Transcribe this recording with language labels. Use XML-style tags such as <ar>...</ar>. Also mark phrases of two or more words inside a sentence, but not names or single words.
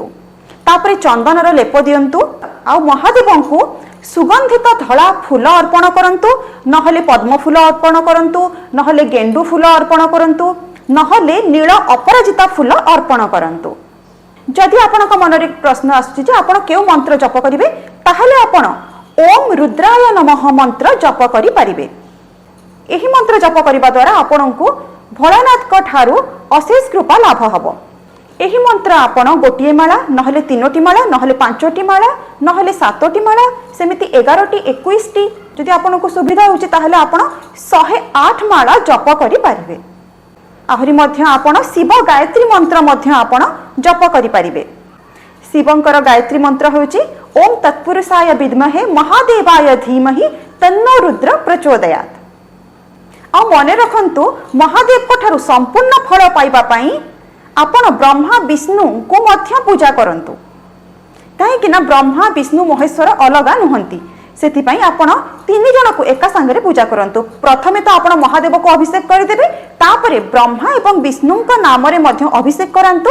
<or>ତାପରେ ଚନ୍ଦନ ରୋ ଲେପ ଦିଅନ୍ତୁ। ଆ ମହାଦେବ କୁ ସୁଗନ୍ଧିତ ଧଳା ଫୁଲ ଅର୍ପଣ କରନ୍ତୁ। ନହେଲେ ପଦ୍ମ ଫୁଲ ଅର୍ପଣ କରନ୍ତୁ, ନହେଲେ ଗେଣ୍ଡୁ ଫୁଲ ଅର୍ପଣ କରନ୍ତୁ, ନହେଲେ ନୀଳ ଅପରାଜିତା ଫୁଲ ଅର୍ପଣ କରନ୍ତୁ। ଯଦି ଆପଣଙ୍କ ମନ ରେ ପ୍ରଶ୍ନ ଆଛି ଯେ ଆପଣ କେଉଁ ମନ୍ତ୍ର ଜପ କରିବେ ତାହାଲେ ଆପଣ ଓମ</or> <sa>रुद्राय नमः</sa> <or>ମନ୍ତ୍ର ଜପ କରି ପାରିବେ। ଏହି ମନ୍ତ୍ର ଜପ କରିବା ଦ୍ୱାରା ଆପଣଙ୍କୁ ଭୋଳାନାଥ କୋ ଠାରୁ ଅଶେଷ କୃପା ଲାଭ ହେବ। ଏହି ମନ୍ତ୍ର ଆପଣ ଗୋଟିଏ ମାଳା ନହେଲେ 3ଟି ମାଳା ନହେଲେ 5ଟି ମାଳା ନହେଲେ 7ଟି ମାଳା ସେମିତି 11ଟି 21ଟି ଯଦି ଆପଣଙ୍କୁ ସୁବିଧା ହେଉଛି ତାହାଲେ ଆପଣ 108 ମାଳା ଜପ କରି ପାରିବେ। ଆହୁରି ମଧ୍ୟ ଆପଣ ଶିବ ଗାୟତ୍ରୀ ମନ୍ତ୍ର ମଧ୍ୟ ଆପଣ ଜପ କରି ପାରିବେ। ଶିବଙ୍କର ଗାୟତ୍ରୀ ମନ୍ତ୍ର ହେଉଛି</or> <sa>ओम तत्पुरुषाय विद्महे महादेवाय धीमहि तन्नो रुद्र प्रचोदयात्।</sa> <or>ଆ ମନେ ରଖନ୍ତୁ ମହାଦେବ କୋ ଠାରୁ ସମ୍ପୂର୍ଣ୍ଣ ଫଳ ପାଇବା ପାଇଁ ଆପଣ ବ୍ରହ୍ମା ବିଷ୍ଣୁ କୋ ମଧ୍ୟ ପୂଜା କରନ୍ତୁ। କାହିଁକି ନା ବ୍ରହ୍ମା ବିଷ୍ଣୁ ମହେଶ୍ୱର ଅଲଗା ନୁହନ୍ତି। ସେଥି ପାଇଁ ଆପଣ 3 ଜଣ କୋ ଏକା ସଙ୍ଗେ ପୂଜା କରନ୍ତୁ। ପ୍ରଥମେ ତ ଆପଣ ମହାଦେବ କୋ ଅଭିଷେକ କର ଦେବେ। ତାପରେ ବ୍ରହ୍ମା ଏବଂ ବିଷ୍ଣୁ କା ନାମ ରେ ମଧ୍ୟ ଅଭିଷେକ କରନ୍ତୁ।</or>